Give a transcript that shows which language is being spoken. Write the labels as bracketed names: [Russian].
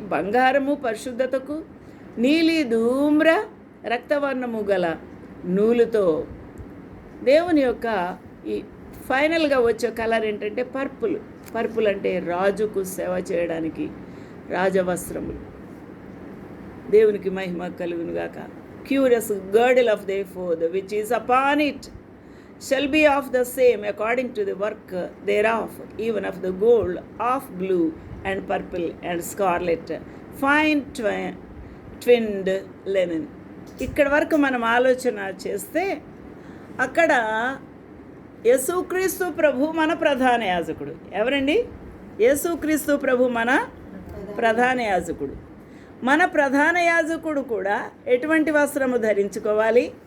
[Telugu] బంగారము పరిశుద్ధతకు, నీలి ధూమ్ర రక్తవర్ణము గల నూలుతో. దేవుని యొక్క ఈ ఫైనల్గా వచ్చే కలర్ ఏంటంటే పర్పుల్ అంటే రాజుకు సేవ చేయడానికి రాజవస్త్రములు. దేవునికి మహిమ కలుగునుగాక. [English] Curious girdle of the ephod which is upon it shall be of the same according to the work thereof, even of the gold, of blue and purple and scarlet, fine twinned linen. [Telugu] ఇక్కడ వరకు మనం ఆలోచన చేస్తే అక్కడ యేసుక్రీస్తు ప్రభు మన ప్రధాన యాజకుడు. ఎవరండి? యేసుక్రీస్తు ప్రభు మన ప్రధాన యాజకుడు. మన ప్రధాన యాజకుడు కూడా ఎటువంటి వస్త్రము ధరించుకోవాలి?